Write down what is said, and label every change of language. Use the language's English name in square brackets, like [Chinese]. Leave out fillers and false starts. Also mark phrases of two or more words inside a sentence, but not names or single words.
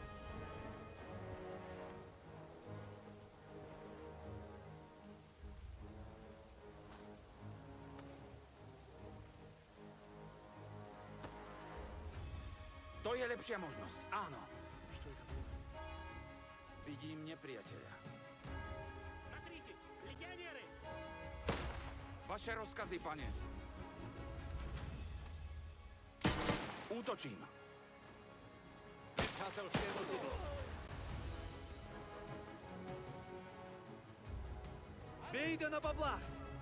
[Slovak] To je lepšia možnosť, áno. Vidím nepriateľa. [Russian] Смотрите, легионеры! [Slovak] Vaše rozkazy, pane. Útočím. [Czech] Nepřátelské vozidlo. Bejte na bablách!